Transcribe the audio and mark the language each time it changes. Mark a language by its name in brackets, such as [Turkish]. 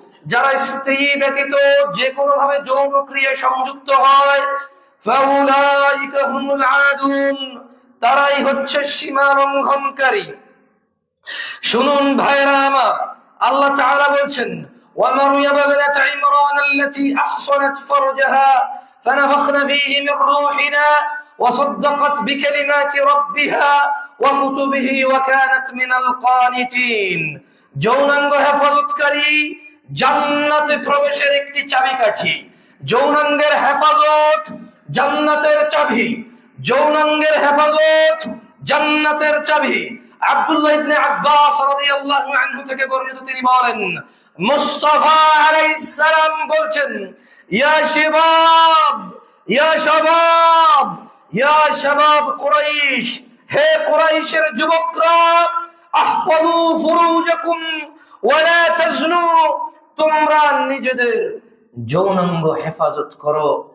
[Bangla] যারা স্ত্রী ব্যতীত যে কোনো ভাবে যৌন ক্রিয়ায় সংযুক্ত হয় [Arabic] ফাউলাইকা হুমুল আদুন, [Bangla] তারাই হচ্ছে সীমা লঙ্ঘনকারী। শুনুন ভাইরা আমার, আল্লাহ তাআলা বলছেন [Arabic] ومريم ابنة عمران التي أحصنت فرجها فنفخنا فيه من روحنا وصدقت بكلمات ربها وكتبه وكانت من القانتين। [Bangla] যৌনাঙ্গ হেফাজতকারী জান্নাতে প্রবেশের একটি চাবিকাঠি। যৌনাঙ্গের হেফাজত জান্নাতের চাবি, যৌনাঙ্গের হেফাজত জান্নাতের চাবি। আব্দুল্লাহ ইবনে আব্বাস রাদিয়াল্লাহু আনহু থেকে বর্ণিত, তিনি বলেন মুস্তাফা আলাইহিস সালাম বলছেন [Arabic] ইয়া শাবাব ইয়া শাবাব ইয়া শাবাব কুরাইশ, [Bangla] হে কুরাইশের যুবকরা, [Arabic] আহফাযু ফুরুজাকুম ওয়া লা তাজনু, [Bangla] তোমরা নিজেদের যৌনাঙ্গ হেফাজত করো।